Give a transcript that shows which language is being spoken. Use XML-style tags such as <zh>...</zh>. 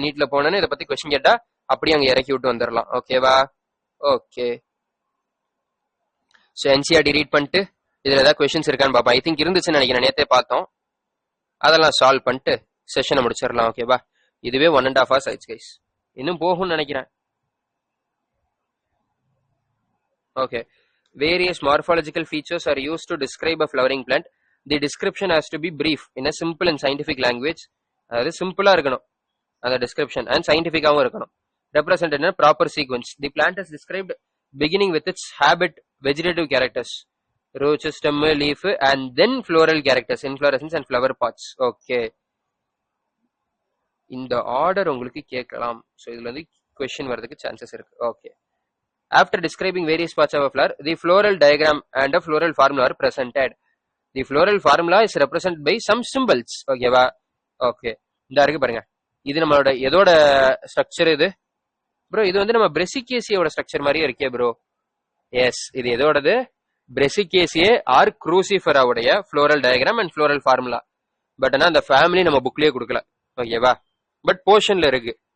<ta>நீட்ல போனோன்னு இதை பத்தி கொஸ்டின் கேட்டா அப்படியே அங்க இறக்கி விட்டு வந்துடலாம். ஓகேவா, ஓகே. ஸோ என்சிஆர்டி ரீட் பண்ணிட்டு இதுல ஏதாவது கொஸ்டின்ஸ் இருக்கான்னு பார்ப்போம். ஐ திங்க் இருந்துச்சுன்னு நினைக்கிறேன், நேற்றே பார்த்தோம். அதெல்லாம் சால்வ் பண்ணிட்டு செஷனை முடிச்சிடலாம். ஓகேவா, இதுவே 1.5 hours ஆயிடுச்சு கைஸ், இன்னும் போகும்னு நினைக்கிறேன்.</ta> <en>Okay, various morphological features are used to describe a flowering plant. The description has to be brief in a simple and scientific language.</en> <ta>அதாவது சிம்பிளா இருக்கணும் அந்த டிஸ்கிரிப்ஷன், அண்ட் சயின்டிபிக்காவும் இருக்கணும்.</ta> <en>Represent in a proper sequence. The plant is described beginning with its habit, vegetative characters, root, stem, leaf, and then floral characters, inflorescence and flower parts.</en> <ta>Okay, இந்த order உங்களுக்கு கேட்கலாம். So இதுல வந்து question வரதுக்கு chances இருக்கு.</ta> <en>Okay, after describing various parts of a flower, the floral diagram and a floral formula are presented. The floral formula is represented by some symbols.</en> <ta>ஓகேவா, okay, இந்த இருக்கு பாருங்க. இது நம்மளோட எதோட ஸ்ட்ரக்சர் இது ப்ரோ? இது வந்து நம்ம பிரெசிகேசியோட ஸ்ட்ரக்சர் மாதிரியே இருக்கே ப்ரோ. எஸ், இது எதோடது, பிரெசிகேசியே R குரூசிஃபராவுடைய floral diagram and floral formula. But ஆனால் அந்த ஃபேமிலி நம்ம புக்லயே கொடுக்கல. ஓகேவா, பட் போர்ஷன்ல இருக்கு.</ta>